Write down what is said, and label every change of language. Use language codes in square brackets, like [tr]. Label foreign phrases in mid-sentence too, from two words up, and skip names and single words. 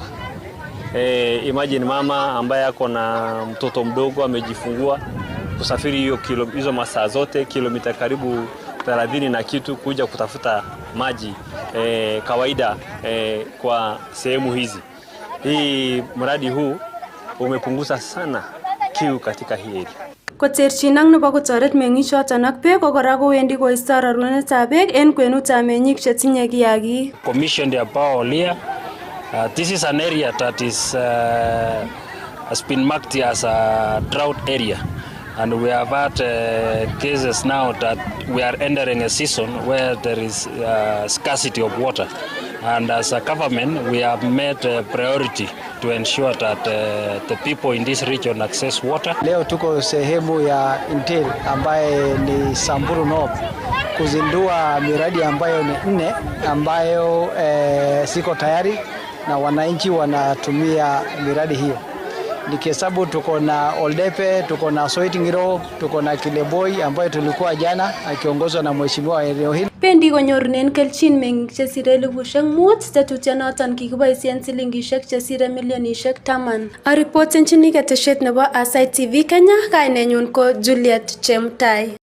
[sw] Imagine mama ambaye ako na mtoto mdogo amejifungua kusafiri hizo masaa zote kilomita karibu 30 na kitu kuja kutafuta maji kawaida kwa sehemu hizi. Hii mradi huu umepunguza sana kiu katika hii area. [kln] Koterchin ak nebo kotoret meng'ichoton ak beek ko kora kowendi koisto rorunetab beek en kwenutab meng'ik chetinye kiagik. [en] Commissioned a power here. This is an area that has been marked as a drought area. And we have had cases now that we are entering a season where there is scarcity of water. And as a government, we have made a priority to ensure that the people in this region access water. [sw] Leo tuko sehemu ya Ntil ambaye ni Samburu North kuzindua miradi ambayo ni 4 ambayo siko tayari na wananchi wanatumia miradi hiyo. nikihesabu tuko na Oldepe, tuko na Soitingiro, tuko na Kileboi ambayo tulikuwa jana akiongozwa na mheshimiwa eneo hili. [kln] Pendi konyorunen kelchin meng'ik chesire elipushek 5 tetutienoton kikiboisien silingishek chesire milionishek 10. Aripotenchini ketesiet nebo Aasai TV Kenya, kainenyun ko Juliet Chemtai.